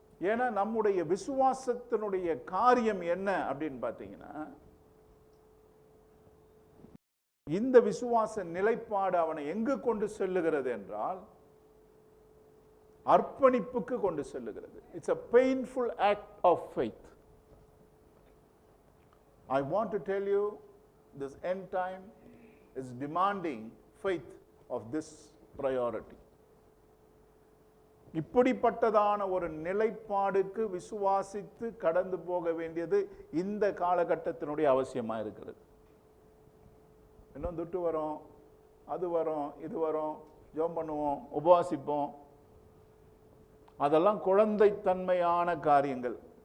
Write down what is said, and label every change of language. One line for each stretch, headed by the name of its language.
Tamil: ஏன்னா நம்முடைய விசுவாசத்தினுடைய காரியம் என்ன அப்படின்னு பார்த்தீங்கன்னா, இந்த விசுவாச நிலைப்பாடு அவனை எங்கு கொண்டு செல்லுகிறது என்றால், அர்ப்பணிப்புக்கு கொண்டு செல்லுகிறது.
English: It's a painful act of faith. I want to tell you, this end time is demanding faith of this priority.
Tamil: இப்படிப்பட்டதான ஒரு நிலைப்பாடுக்கு விசுவாசித்து கடந்து போக வேண்டியது இந்த காலகட்டத்தினுடைய அவசியமா இருக்கிறது. இன்னும் துட்டு வரும், அது வரும், இது வரும், ஜெபம் பண்ணுவோம், உபவாசிப்போம், அதெல்லாம் குழந்தைத்தன்மையான காரியங்கள்.